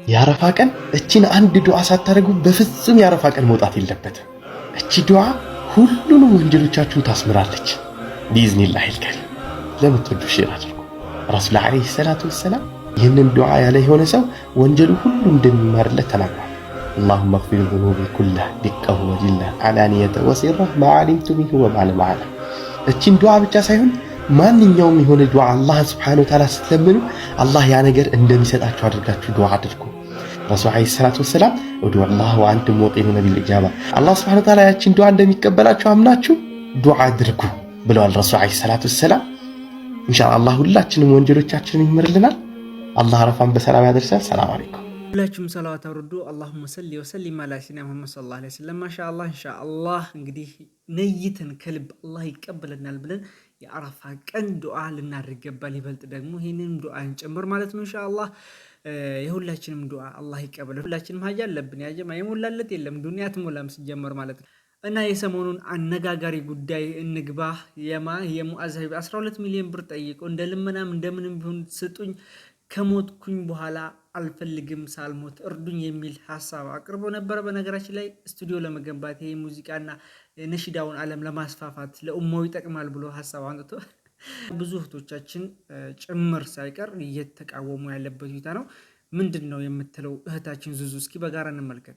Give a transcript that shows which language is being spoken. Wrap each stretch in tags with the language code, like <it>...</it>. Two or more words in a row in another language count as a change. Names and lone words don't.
<am>ያረፋ ቀን እቺን አንድ ዱዓ ሳታረጉ በፍጹም ያረፋ ቀን መውጣት የለበትም እቺ ዱዓ ሁሉንም ወንጀሎቻችሁን ታስምራለች</am> <ar>بإذن الله الكريم</ar> <am>ለምትወዱ ሼር አድርጉ ረሱል</am> <ar>عليه الصلاة والسلام</ar> <am>ይህንን ዱዓ ያለ የሆነ ሰው ወንጀሉ ሁሉ እንደሚማርለት ተናግሯል</am> <ar>اللهم اغفر ذنوبي كلها دقه وجله علانيه وسره ما علمت منه وما لم اعلم</ar> <am>እቺን ዱዓ ብቻ ሳይሆን ማንኛውም የሆነ ዱዓ አላህ</am> <ar>سبحانه وتعالى</ar> <am>ስትለምኑ አላህ ያ ነገር እንደሚሰጣችሁ አድርጋችሁ ዱዓ አድርጉ ረሱል</am> <ar>عليه الصلاة والسلام ادعوا الله وأنتم موقنون بالإجابة</ar> <am>አላህ</am> <ar>سبحانه وتعالى</ar> <am>ያቺን ዱዓ እንደሚቀበላችሁ አምናችሁ ዱዓ አድርጉ ብለዋል ረሱል</am> <ar>عليه الصلاة والسلام</ar> <am>ኢንሻአላህ ሁላችንም ወንጀሎቻችንን ይምርልናል አላህ አረፋን በሰላም ያደርሳል</am> <ar>سلام عليكم</ar> <am>ሁላችሁም ሰላዋት አውርዱ</am> <ar>اللهم صل وسلم على سيدنا محمد صلى الله عليه وسلم ما شاء الله ان شاء الله</ar> <am>እንግዲህ ነይተን ከልብ አላህ ይቀበለናል ብለን የአረፋ ቀን ዱዓ ልናደርግ ይገባል ይበልጥ ደግሞ ይሄንን ዱዓ እንጨምር ማለት ነው ኢንሻአላህ የሁላችንም ዱዓ አላህ ይቀበል ሁላችንም ሀጃ አለብን ያ ጀማ የሞላለት የለም ዱንያ ትሞላም ሲጀመር ማለት ነው እና የሰሞኑን አነጋጋሪ ጉዳይ እንግባ የሙአዝ 12 ሚሊዮን ብር ጠይቆ እንደልመናም እንደምንም ቢሆን ስጡኝ ከሞትኩኝ በኋላ አልፈልግም ሳልሞት እርዱኝ የሚል ሐሳብ አቅርቦ ነበር በነገራችን ላይ ስቱዲዮ ለመገንባት ይሄ ሙዚቃና ነሺዳውን ዓለም ለማስፋፋት ለኡማው ይጠቅማል ብሎ ሐሳብ አንጥቶ ብዙ እህቶቻችን ጭምር ሳይቀር እየተቃወሙ ያለበት ሁኔታ ነው ምንድነው የምትለው እህታችን ዙዙ እስኪ በጋራ እንመልከት</am>